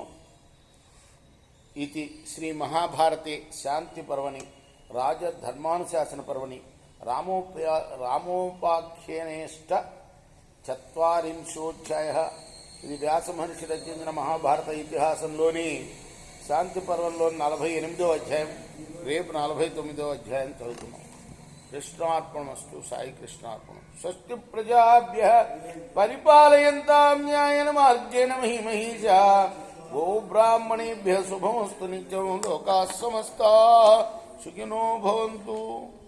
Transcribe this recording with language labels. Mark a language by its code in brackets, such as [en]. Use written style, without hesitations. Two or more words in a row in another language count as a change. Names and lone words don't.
[sa] इति श्री महाभारते शान्ति पर्वणि राजधर्मानुशासन पर्वणि रामोपाख्यानेष्ट [te] 40 ఇది వ్యాస మహర్షి రచించిన మహాభారత ఇతిహాసంలోని శాంతి పర్వంలోని 48వ అధ్యాయం. రేపు 49వ అధ్యాయం చదువుతున్నాం. కృష్ణార్పణమస్తు. సాయి కృష్ణార్పణం. [sa] स्वस्ति प्रजाभ्यः परिपालयन्तां न्यायेन मार्गेण महिमहीशा. गोब्राह्मणेभ्यः शुभमस्तु नित्यं। लोकाः समस्ताः सुखिनो भवन्तु.